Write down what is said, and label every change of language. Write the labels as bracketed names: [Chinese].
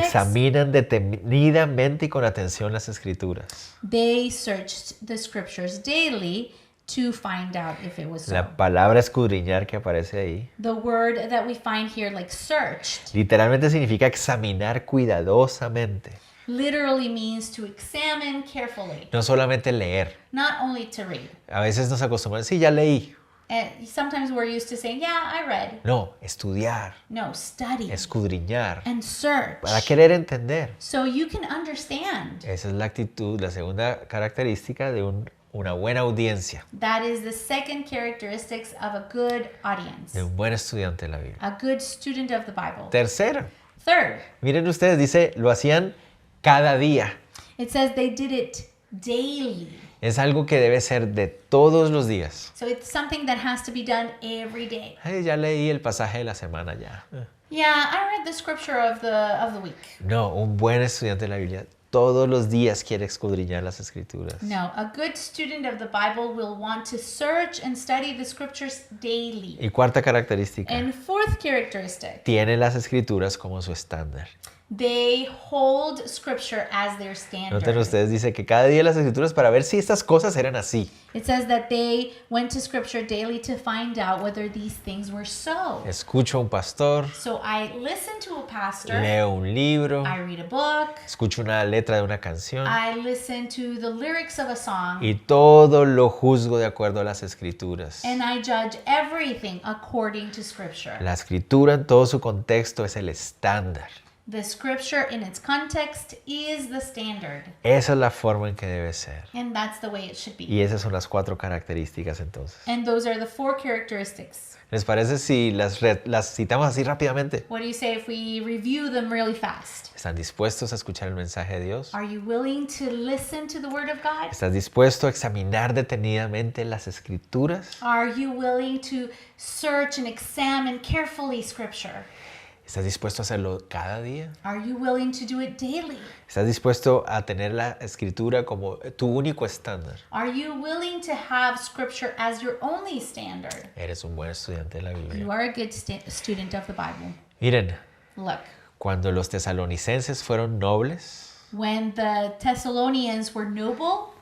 [Spanish] Examinan detenidamente y con atención las escrituras. [English] they searched the scriptures daily to find out if it was so. [Spanish] La palabra escudriñar que aparece ahí, [English] The word that we find here, like searched, [Spanish] literalmente significa examinar cuidadosamente. [English] literally means to examine carefully, [Spanish] No solamente leer. [English] not only to read. [Spanish] A veces nos acostumbramos, sí, ya leí. [English] And sometimes we're used to saying, yeah, I read. [Spanish] No, estudiar, [English] No, study [Spanish] escudriñar, [English] and search [Spanish] para querer entender. [English] so you can understand. [Spanish] Esa es la actitud, la segunda característica de un una buena audiencia, [English] That is the second characteristics of a good audience, [Spanish] de un buen estudiante de la Biblia. [English] a good student of the Bible. [Spanish] Tercero, [English] Third, [Spanish] miren ustedes, dice, lo hacían cada día. [English] it says they did it daily. [Spanish] Es algo que debe ser de todos los días. [English] So it's something that has to be done every day. [Spanish] Ay, ya leí el pasaje de la semana ya. [English] Yeah, I read the scripture of the week. [Spanish] No, un buen estudiante de la Biblia todos los días quiere escudriñar las escrituras. [English] No, a good student of the Bible will want to search and study the scriptures daily. [Spanish] Y cuarta característica, [English] And fourth characteristic, [Spanish] tiene las escrituras como su estándar. [English] they hold scripture as their standard. [Spanish] Noten ustedes, dice que cada día las escrituras para ver si estas cosas eran así. [English] It says that they went to scripture daily to find out whether these things were so. [Spanish] Escucho a un pastor, [English] So I listen to a pastor, [Spanish] leo un libro, [English] I read a book, [Spanish] escucho una letra de una canción [English] I listen to the lyrics of a song, [Spanish] y todo lo juzgo de acuerdo a las escrituras. [English] and I judge everything according to scripture. [Spanish] La escritura en todo su contexto es el estándar. [English] The scripture in its context is the standard, [Spanish] Esa es la forma en que debe ser. [English] and that's the way it should be. [Spanish] Y esas son las cuatro características entonces. [English] And those are the four characteristics. [Spanish] ¿Les parece si las citamos así rápidamente? [English] What do you say if we review them really fast? [Spanish] ¿Están dispuestos a escuchar el mensaje de Dios? [English] Are you willing to listen to the word of God? [Spanish] ¿Estás dispuesto a examinar detenidamente las escrituras? [English] Are you willing to search and examine carefully scripture? [Spanish] ¿Estás dispuesto a hacerlo cada día? [English] Are you willing to do it daily? [Spanish] ¿Estás dispuesto a tener la escritura como tu único estándar? [English] Are you willing to have scripture as your only standard? [Spanish] Eres un buen estudiante de la [English] You [Spanish] Biblia. [English] are a good student of the Bible. [Spanish] Miren, [English] Look, [Spanish] cuando los tesalonicenses fueron nobles, [English] when the Thessalonians were noble,